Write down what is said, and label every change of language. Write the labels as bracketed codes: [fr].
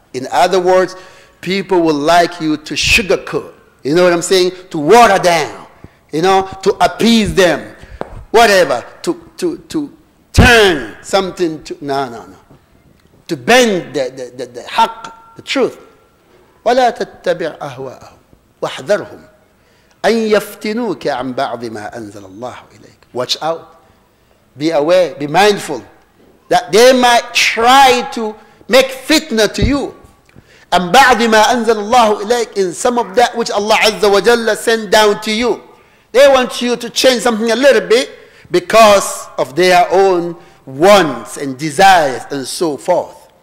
[en] In other words, people will like you to sugarcoat, you know what I'm saying, to water down, to appease them, whatever, to turn something to, no, to bend the haqq, the truth. [ar] ولا تتبع أهواءهم واحذرهم أن يفتنوك عن بعض ما أنزل الله إليك. [en] Watch out, be aware, be mindful that they might try to make fitna to you. [ar] عن بعض ما أنزل الله إليك, [en] in some of that which Allah Azza wa Jalla sent down to you. They want you to change something a little bit because of their own wants and desires and so forth.